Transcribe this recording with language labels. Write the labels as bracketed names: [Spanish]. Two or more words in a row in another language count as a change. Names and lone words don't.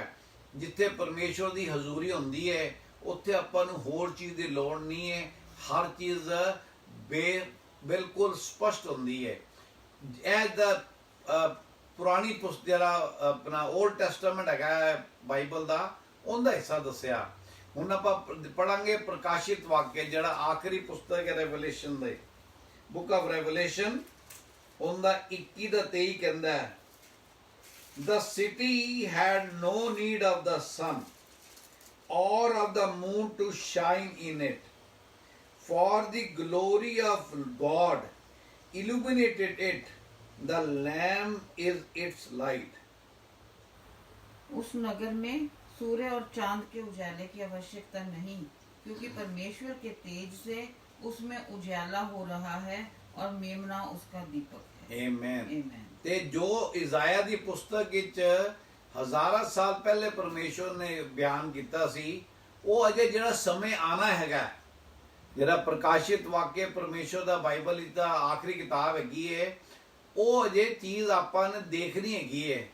[Punjabi] ਜਿੱਥੇ ਪਰਮੇਸ਼ਵਰ ਦੀ ਹਜ਼ੂਰੀ ਹੁੰਦੀ ਹੈ, ਉੱਥੇ ਆਪਾਂ ਨੂੰ ਹੋਰ ਚੀਜ਼ ਦੀ ਲੋੜ ਨਹੀਂ ਹੈ, ਹਰ ਚੀਜ਼ ਬਿਲਕੁਲ ਸਪਸ਼ਟ ਹੁੰਦੀ ਹੈ। ਇਹ ਦਾ ਪੁਰਾਣੀ ਪੁਸਤਕ ਜਿਹੜਾ ਆਪਣਾ ਓਲਡ ਟੈਸਟਾਮੈਂਟ ਹੈਗਾ ਬਾਈਬਲ ਦਾ, ਉਹਦਾ ਹਿੱਸਾ ਦੱਸਿਆ। ਹੁਣ ਆਪਾਂ ਪੜਾਂਗੇ ਪ੍ਰਕਾਸ਼ਿਤ ਵਾਕਿਆ, ਜਿਹੜਾ ਆਖਰੀ ਪੁਸਤਕ ਹੈ ਰੈਵਲੇਸ਼ਨ ਦੇ, बुक ऑफ रेवलेशन, ਉਹਦਾ 21 ਦਾ 23 ਕਹਿੰਦਾ ਹੈ, [English] The city had no need of the sun or of the moon to shine in it, for the glory of God illuminated it, the Lamb is its light. [Hindi] उस नगर में सूर्य और चांद के उजाले की आवश्यकता नहीं, क्योंकि परमेश्वर के तेज से उसमें उजाला हो रहा है और मेमना उसका दीपक है। आमीन। [Punjabi] ਤੇ ਜੋ ਇਜ਼ਾਇਆ ਦੀ ਪੁਸਤਕ ਵਿੱਚ ਹਜ਼ਾਰਾਂ ਸਾਲ ਪਹਿਲੇ ਪਰਮੇਸ਼ਵਰ ਨੇ ਬਿਆਨ ਕੀਤਾ ਸੀ, ਉਹ ਅਜੇ ਜਿਹੜਾ ਸਮੇਂ ਆਣਾ ਹੈਗਾ, ਜਿਹੜਾ ਪ੍ਰਕਾਸ਼ਿਤ ਵਾਕਿਆ ਪਰਮੇਸ਼ਵਰ ਦਾ ਬਾਈਬਲ ਦੀ ਆਖਰੀ ਕਿਤਾਬ ਹੈਗੀ ਹੈ, ਉਹ ਅਜੇ ਚੀਜ਼ ਆਪਾਂ ਨੇ ਦੇਖਣੀ ਹੈਗੀ ਹੈ।